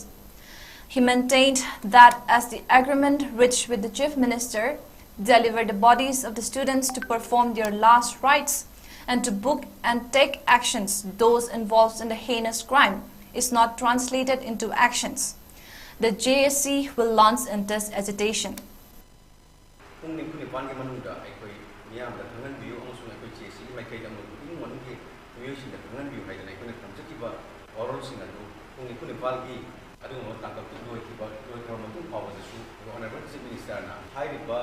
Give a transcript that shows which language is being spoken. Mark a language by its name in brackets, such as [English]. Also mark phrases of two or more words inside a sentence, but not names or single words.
[English] He maintained that as the agreement reached with the Chief Minister delivered the bodies of the students to perform their last rites and to book and take actions those involved in the heinous crime is not translated into actions, the JSC will launch intense agitation. [Manipuri] ꯃꯤꯌꯥꯝꯗ ꯈꯪꯍꯟꯕꯤꯌꯨ ꯑꯃꯁꯨꯡ ꯑꯩꯈꯣꯏ ꯖꯦꯁꯤꯒꯤ ꯃꯥꯏꯀꯩꯗ ꯏꯃꯨꯡ ꯃꯅꯨꯡꯒꯤ ꯃꯤꯑꯣꯏꯁꯤꯡꯗ ꯈꯪꯍꯟꯕꯤꯌꯨ ꯍꯥꯏꯗꯅ ꯑꯩꯈꯣꯏꯅ ꯊꯝꯖꯈꯤꯕ ꯋꯥꯔꯣꯜꯁꯤꯡ ꯑꯗꯨ ꯄꯨꯡ 24ꯒꯤ ꯑꯗꯨꯒꯨꯝꯕ ꯇꯥꯡꯀꯛꯇꯨ ꯂꯣꯏꯈ꯭ꯔꯕ ꯃꯇꯨꯡ ꯐꯥꯎꯕꯗꯁꯨ [English] Honourable Chief Minister [Manipuri] ꯍꯥꯏꯔꯤꯕ